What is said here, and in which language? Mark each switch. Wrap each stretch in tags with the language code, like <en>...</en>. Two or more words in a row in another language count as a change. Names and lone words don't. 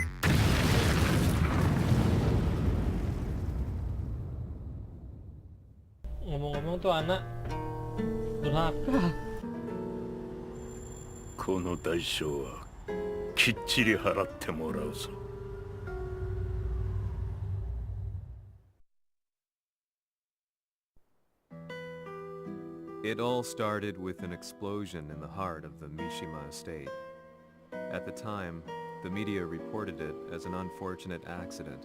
<id>Ngomong-ngomong tuh anak Durhaka.</id> <ja>この代償はきっちり払ってもらうぞ</ja> <en>It all started with an explosion in the heart of the Mishima estate. At the time, the media reported it as an unfortunate accident.</en>